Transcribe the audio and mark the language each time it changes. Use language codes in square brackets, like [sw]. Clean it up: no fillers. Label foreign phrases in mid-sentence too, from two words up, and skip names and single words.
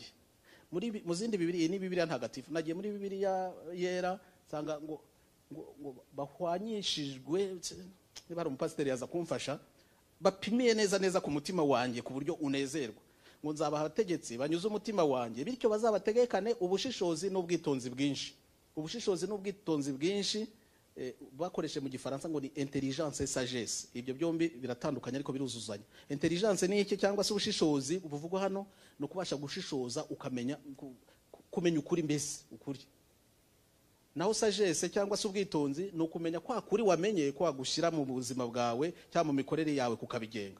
[rw] Mu zindi Bibiliya, ni Bibiliya ntagatifu, nagiye muri Bibiliya yera nsanga ngo bahwanyishijwe, niba ari umupasiteri yaza kumfasha, bapimiye neza ku mutima wanjye ku buryo unezerwa. Ngo nzabaha abategetsi banyuze umutima wanjye, bityo bazabategekane ubushishozi n'ubwitonzi bwinshi. Ubushishozi n'ubwitonzi bwinshi bakoreshe mu Gifaransa ngo ni [fr] intelligence et sagesse. [rw] Ibyo byombi biratandukanye ariko biruzuzanya. Intelligence ni iki cyangwa se ubushishozi buvugwa hano no kubasha gushishoza ukamenya kumenya ukuri, mbese ukuri. Naho sagesse cyangwa se ubwitonzi no kumenya kwa kuri wamenye ko wagushyira mu buzima bwawe cyangwa mu mikorere yawe kukabigenga.